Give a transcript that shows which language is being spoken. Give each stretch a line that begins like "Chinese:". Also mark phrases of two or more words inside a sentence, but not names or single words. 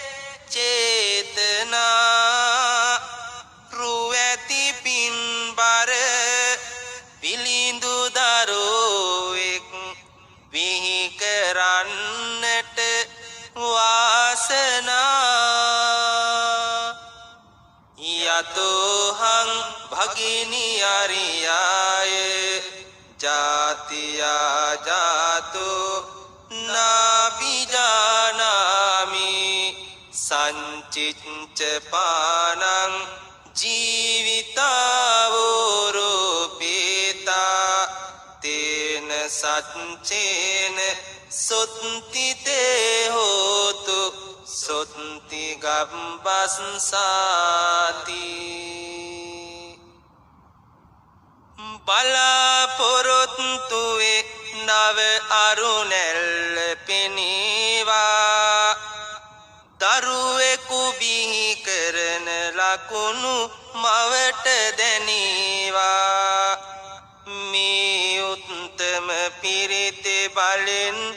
Sinhala: චේතනා රුවැති පින්බර පිළිඳු දරුවෙක් විහි කරන්නට
Pali: වාසනා යතෝහං භගිනි අරියාය ජාතියා ජාතෝ නාබිජානාමි සංචිච්ච පානං ජීවිතාවෝරෝපේතා තේන සච්චේන සොත්තිතේ හෝතු සොත්ති
Sinhala: ගම්බස්සාති බලාපොරොත්තුවේ නව අරුණැල්ල පෙනීවා දරුවෙකු බිහි කරන ලකුණු මවට දැනීවා මේ උත්තම පිරිතේ බලෙන්